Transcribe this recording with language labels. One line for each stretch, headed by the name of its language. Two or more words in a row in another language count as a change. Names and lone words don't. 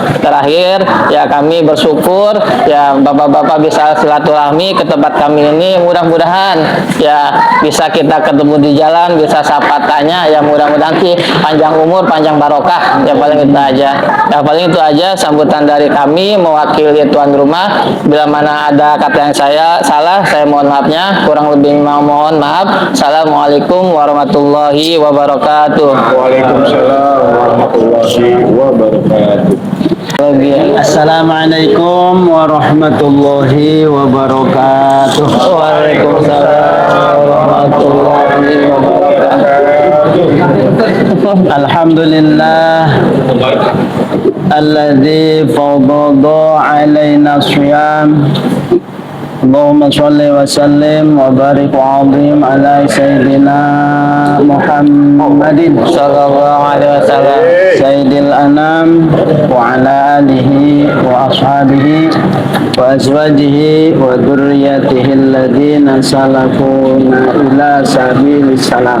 Indonesian: Terakhir ya, kami bersyukur ya bapak-bapak bisa silaturahmi ke tempat kami ini, mudah-mudahan ya bisa kita ketemu di jalan, bisa sapa tanya, ya mudah-mudahan sih panjang umur, panjang barokah. Ya paling itu aja. Ya paling itu aja sambutan dari kami mewakili tuan rumah. Bila mana ada kata yang saya salah, saya mohon maafnya. Kurang lebih mohon maaf.
Arabic: السلام عليكم ورحمة الله وبركاته. وعليكم السلام ورحمة الله وبركاته. السلام عليكم ورحمة الله وبركاته. وعليكم السلام ورحمة الله وبركاته. الحمد لله الذي فضض علينا صيام. اللهم صل وسلم وبارك وعظم على سيدنا محمد صلى الله عليه وسلم. سيد الأنام وعلى آله وأصحابه وأزواجه وذرياته الذين سلفوا إلى سبيل السلام.